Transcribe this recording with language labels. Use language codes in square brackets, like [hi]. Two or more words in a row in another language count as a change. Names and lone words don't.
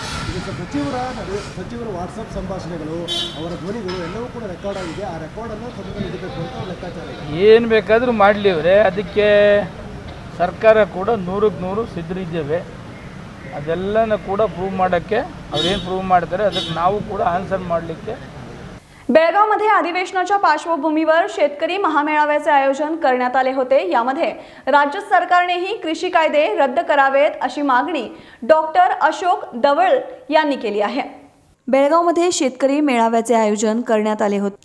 [kn] ಸಚಿವರ ವಾಟ್ಸಪ್ ಸಂಭಾಷಣೆಗಳು, ಅವರ ಧ್ವನಿಗಳು ಎಲ್ಲವೂ ಕೂಡ ರೆಕಾರ್ಡ್ ಆಗಿದೆ। ಆ ರೆಕಾರ್ಡನ್ನು ಸದನದಲ್ಲಿ ಇಡಬೇಕು ಅಂತ ಲೆಕ್ಕಾಚಾರ ಇದೆ। ಏನು ಬೇಕಾದರೂ ಮಾಡಲಿ ಅವರೇ, ಅದಕ್ಕೆ ಸರ್ಕಾರ ಕೂಡ 100ಕ್ಕೆ 100 ಸಿದ್ಧರಿದ್ದೇವೆ। ಅದೆಲ್ಲನೂ ಕೂಡ ಪ್ರೂವ್ ಮಾಡೋಕ್ಕೆ, ಅವ್ರೇನು ಪ್ರೂವ್ ಮಾಡ್ತಾರೆ ಅದಕ್ಕೆ ನಾವು ಕೂಡ ಆನ್ಸರ್ ಮಾಡಲಿಕ್ಕೆ। [mr] बेळगावमध्ये अधिवेशनाच्या पार्श्वभूमीवर शेतकरी महामेळाव्याचे आयोजन करण्यात आले होते। यामध्ये राज्य सरकारनेही कृषी कायदे रद्द करावेत अशी मागणी डॉक्टर अशोक दवळ यांनी केली आहे। बेळगावमध्ये शेतकरी मेळाव्याचे आयोजन करण्यात आले होते।